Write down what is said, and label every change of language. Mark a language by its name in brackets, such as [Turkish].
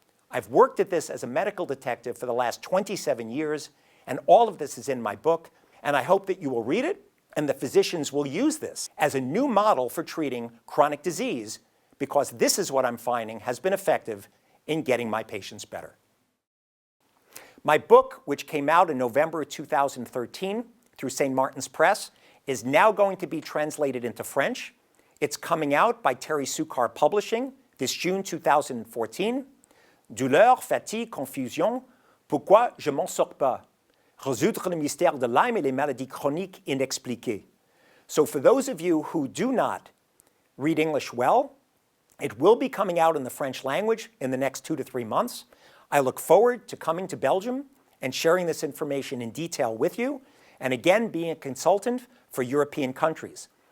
[English] I've worked at this as a medical detective for the last 27 years, and all of this is in my book, and I hope that you will read it and the physicians will use this as a new model for treating chronic disease, because this is what I'm finding has been effective in getting my patients better. My book, which came out in November 2013 through St. Martin's Press, is now going to be translated into French. It's coming out by Terry Sukar Publishing this June 2014. [French] Douleur, fatigue, confusion, pourquoi je m'en sors pas? Résoudre le mystère de Lyme et les maladies chroniques inexpliquées. [English] So for those of you who do not read English well, it will be coming out in the French language in the next 2 to 3 months. I look forward to coming to Belgium and sharing this information in detail with you, and again being a consultant for European countries.